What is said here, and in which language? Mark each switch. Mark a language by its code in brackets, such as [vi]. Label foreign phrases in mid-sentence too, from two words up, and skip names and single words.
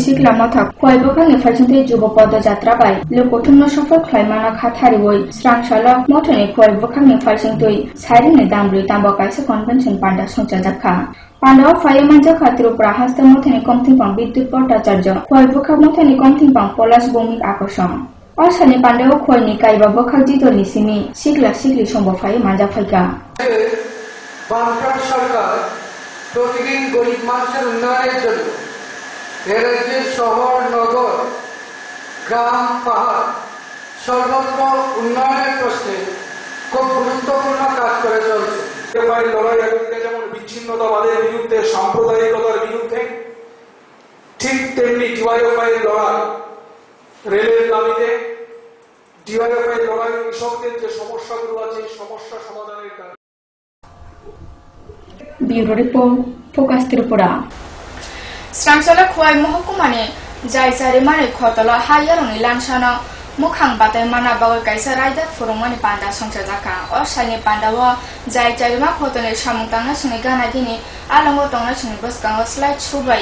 [trp] sikla mothak khoi bokhang efarjinte jubo podo jatra bai lokothumno safar khlaimana khathari woi srangsala mothani khoi bokhang efarjintoi sairi ni dambrui tambo kaisa convention panda songcha jakha Pandao Fayaman jakha Tripura hasta mothani komthingpang Bidyut Bhattacharya khoi bokhang mothani komthingpang Polas Bhomik Akosam Asani Pandao khoi ni kaiba bokhang jidol ni simi sikla sikli sombo phai manja phaika [bn] বামফ্রন্ট সরকার প্রতিদিন গরিব মানুষের উন্নয়নের জন্য রাজ্যের শহর নগর গ্রাম পাহাড় সর্বত্র উন্নয়নের প্রশ্নে খুব গুরুত্বপূর্ণ কাজ করে চলছে লড়াই একদিকে যেমন বিচ্ছিন্নতাবাদের বিরুদ্ধে সাম্প্রদায়িকতার বিরুদ্ধে ঠিক তেমনি ডিওয়াইএফআই লড়াই রেলের দাবিতে ডিওয়াইএফআই লড়াই কৃষকদের যে সমস্যাগুলো আছে এই সমস্যা সমাধানের কাজ [en] Bureau Report [trp] Focus Tripura Srangsala khoi mohkumani jai jari mane khotala hayaroni lansana mukhang batai mana bagoi kaisa raida furumani panda songcha jaka osani pandawa jai jari ma khotone samungtangna suni gana gini alango tongna suni boskang slide chubai